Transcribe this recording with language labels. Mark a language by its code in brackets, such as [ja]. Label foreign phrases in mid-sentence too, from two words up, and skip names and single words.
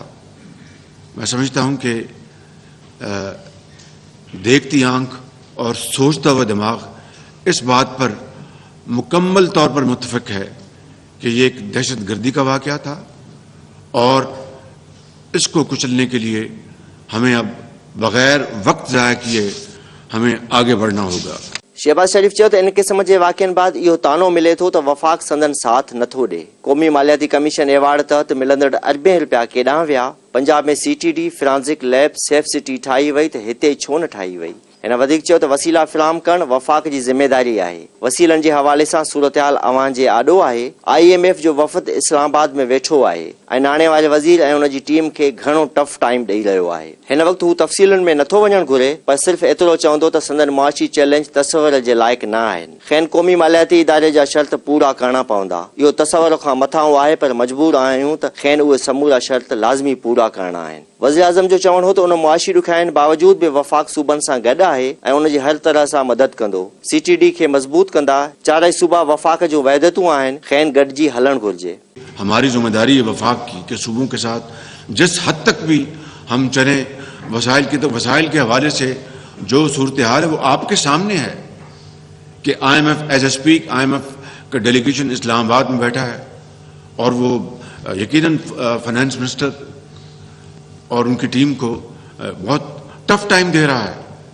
[ur] میں سمجھتا ہوں کہ دیکھتی آنکھ اور سوچتا ہوا دماغ اس بات پر مکمل طور پر متفق ہے کہ یہ ایک دہشت گردی کا واقعہ تھا اور اس کو کچلنے کے لیے ہمیں اب بغیر وقت ضائع کیے ہمیں آگے بڑھنا ہوگا. [sd] शहबाज शरीफ चयो त इन क़िस्म जे वाक़ियनि बाद इहो तानो मिले थो त वफ़ाक़ संदन साथ नथो ॾे। क़ौमी मालियाती कमीशन एवार्ड तहत मिलंदड़ अरबें रुपया केॾांहुं विया। पंजाब में CTD [en] forensic lab [sd] सेफ सिटी ठाही वई त हिते छो न ठाही वई। हिन वधीक चयो त वसीला फ़राहम करणु वफ़ाक़ जी ज़िम्मेदारी आहे। वसीलनि जे हवाले सां सूरतहाल अवां जे आॾो आहे। IMF जो वफ़द इस्लामाबाद में वेठो आहे ऐं नाणे वारे वज़ीर ऐं उन जी टीम खे घणो [en] tough time [sd] ॾेई रहियो आहे। हिन वक़्तु हू तफ़सीलनि में नथो वञणु घुरे, पर सिर्फ़ एतिरो चवंदो त संदन मुआशी चैलेंज तसवर जे लाइक़ न आहिनि। खेनि क़ौमी मालियाती इदारे जा शर्त पूरा करणा पवंदा। इहो तसवर खां मथां आहे, पर मजबूर आहियूं त खेनि उहे समूरा शर्त लाज़मी पूरा करणा आहिनि। वज़ीर आज़म जो चवणु हो त उन मुआशी ॾुखियाईनि बावजूद बि वफ़ाक़ सूबनि सां गॾु आहे ऐं उन जी हर तरह सां मदद कंदो। CTD खे मज़बूत कंदा। चारई सूबा वफ़ाक़ जो वहदतूं आहिनि, खेनि गॾिजी हलणु घुरिजे। [ur] ہماری ذمہ داری ہے وفاق کی کہ صوبوں کے ساتھ جس حد تک بھی ہم چلے وسائل کی، تو وسائل کے حوالے سے جو صورتحال ہے وہ آپ کے سامنے ہے کہ IMF [en] as a speak [ur] IMF کا ڈیلیگیشن اسلام آباد میں بیٹھا ہے اور وہ یقیناً [en] finance minister [ur] اور ان کی ٹیم کو بہت [en] tough time [ur] دے رہا ہے